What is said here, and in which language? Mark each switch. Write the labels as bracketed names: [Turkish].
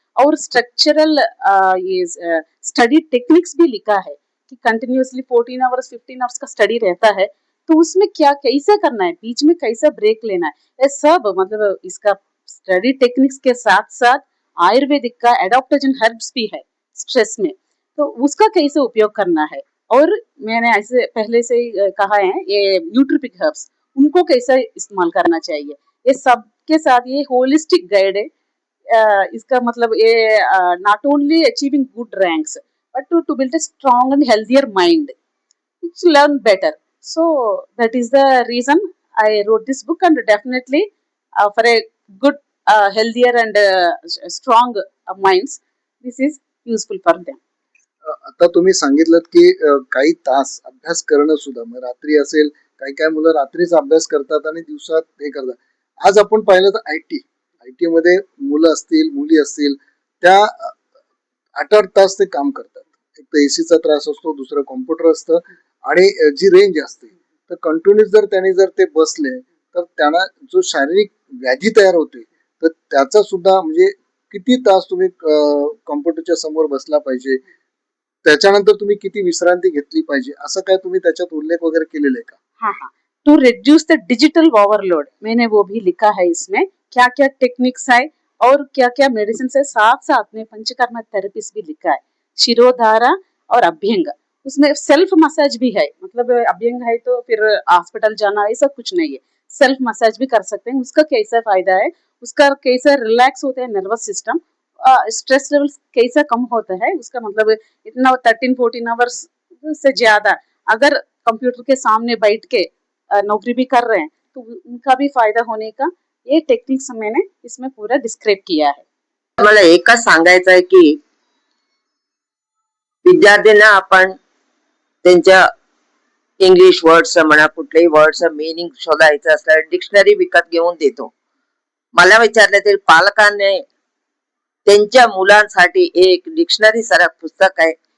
[Hindi] और स्ट्रक्चरल ये study techniques भी लिखा है कि कंटिन्यूअसली 14 आवर्स 15 आवर्स का स्टडी रहता है तो उसमें क्या कैसे करना है, बीच में कैसे ब्रेक लेना है, ये सब मतलब इसका स्टडी टेक्निक्स के साथ साथ आयुर्वेदिक का एडॉप्टोजन हर्ब्स भी है स्ट्रेस में, तो उसका कैसे उपयोग करना है. और मैंने ऐसे पहले से ही कहा है ये न्यूट्रिपिक हर्ब्स उनको कैसे इस्तेमाल करना चाहिए, ये सब के साथ ये होलिस्टिक गाइड है. इसका मतलब ये [English] Not only achieving good ranks but to build a strong and healthier mind, to learn better. So that is the reason I wrote this book, and definitely for a good healthier and strong minds this is useful for them. [Marathi] आता तुम्ही सांगितलं की काही तास अभ्यास करणं सुद्धा मग रात्री असेल, काही काही मुलं रात्रीच अभ्यास करतात आणि दिवसात हे करतात. आज आपण पाहिलं तर आयटी मध्ये मुलं असतील मुली असतील त्या 8-8 तास ते काम करतात. एक तर एसीचा त्रास असतो, दुसरं कॉम्प्युटर असतं आणि जी रेंज असते तर कंटिन्यूस जर त्यांनी जर ते बसले तर त्यांना जो शारीरिक व्याधी तयार होते तर त्याचा सुद्धा म्हणजे किती तास तुम्ही कॉम्प्युटरच्या समोर बसला पाहिजे, त्याच्यानंतर तुम्ही किती विश्रांती घेतली पाहिजे, असं काय तुम्ही त्याच्यात उल्लेख वगैरे केलेला आहे का? [Hindi] हाँ हाँ, [English] to reduce the digital overload [Hindi] मैंने वो भी लिखा है. इसमें क्या क्या टेक्निक्स है और क्या क्या मेडिसिन है, साथ साथ में पंचकर्मा थेरेपीज भी लिखा है, शिरोधारा और अभ्यंग. उसमें सेल्फ मसाज भी है, मतलब अभ्यंग है तो फिर हॉस्पिटल जाना ऐसा कुछ नहीं है, सेल्फ मसाज भी कर सकते हैं. उसका कैसा फायदा है, उसका कैसा रिलैक्स होता है नर्वस सिस्टम, स्ट्रेस लेवल कैसा कम होता है, उसका मतलब इतना 13-14 आवर्स से ज्यादा अगर कंप्यूटर के सामने बैठ के नौकरी भी कर रहे हैं तो उनका भी फायदा होने का ये टेक्निक्स मैंने इसमें पूरा डिस्क्राइब किया है. [Marathi] मला एकच सांगायचं आहे की विद्यार्थ्यांना आपण त्यांच्या इंग्लिश वर्ड्स म्हणा कुठल्याही वर्ड्स मिनिंग शोधायचं असलं डिक्शनरी विकत घेऊन देतो. मला विचारलं तरी पालकांनी त्यांच्या मुलांसाठी एक डिक्शनरी सारखं पुस्तक आहे